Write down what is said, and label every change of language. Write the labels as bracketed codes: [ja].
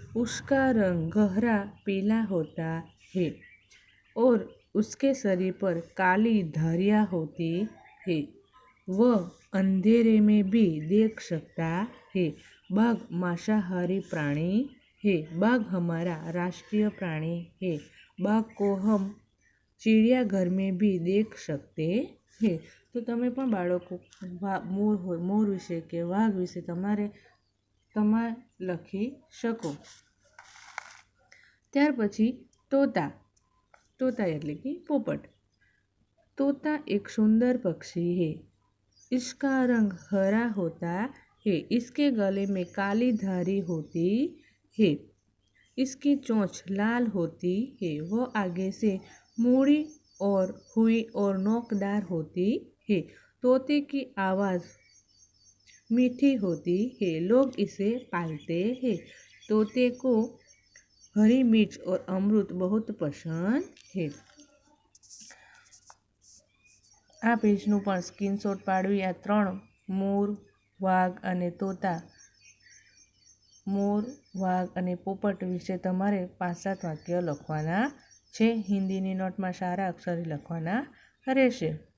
[hi] उसका रंग गहरा पीला होता है और उसके शरीर पर काली धारियाँ होती है। वह अंधेरे में भी देख सकता है। बाघ मांसाहारी प्राणी है। बाघ हमारा राष्ट्रीय प्राणी है। बाघ को हम चिड़ियाघर में भी देख सकते हैं। तो [gu] તમે પણ બાળકો મોર વિશે કે વાઘ વિશે તમે લખી શકો। ત્યાર પછી તોતા એટલે કે પોપટ। [hi] तोता एक सुंदर पक्षी है। इसका रंग हरा होता है। इसके गले में काली धारी होती है। इसकी चोंच लाल होती है, वो आगे से मुड़ी और हुई और नोकदार होती है। तोते की आवाज़ मीठी होती है, लोग इसे पालते हैं। तोते को हरी मिर्च और अमृत बहुत पसंद है। [gu] आ पेजનું પણ સ્ક્રીનશોટ પાડવી આ 3 મોર, વાઘ અને તોતા, મોર, વાઘ અને પોપટ વિશે તમારે 5-7 વાક્ય લખવાના છે। હિન્દીની નોટમાં સારા અક્ષરે લખવાના રહેશે।